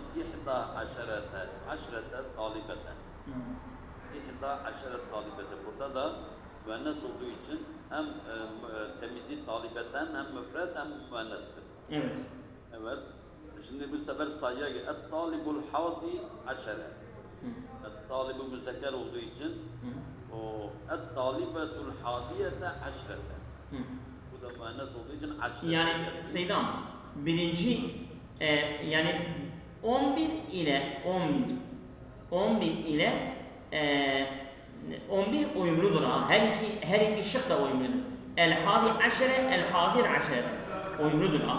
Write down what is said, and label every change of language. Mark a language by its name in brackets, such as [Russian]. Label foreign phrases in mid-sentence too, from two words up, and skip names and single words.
[Arabic] إحدى عشرة طالبةً. إحدى عشرة طالبةً. [Turkish] Burada da müennes olduğu için hem temizi talibeten hem müfred hem müennestir. Evet. Evet. Şimdi bu sefer sayıya gel. [Arabic] الطالب الحادي عشر. Et-talibu [Turkish] müzekker olduğu için [Arabic] الطالبة الحادية عشرة. Hı. [Turkish] Bu da müennes olduğu için aşre. Yani Seydam birinci yani 11 ile 11 ile 11 uyumludur ha. Her iki şık da uyumludur. [Arabic] الحادي عشر، الحادي عشر [Turkish] uyumludur ha.